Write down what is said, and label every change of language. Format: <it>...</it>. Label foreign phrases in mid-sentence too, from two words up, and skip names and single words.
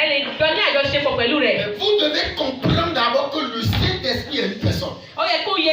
<yo>Ẹ lè jọ ní àjọṣepọ̀ pẹ̀lú rẹ̀.</yo> <fr>Mais vous devez comprendre d'abord que le Saint-Esprit est une personne.</fr> <yo>Ó yẹ</yo>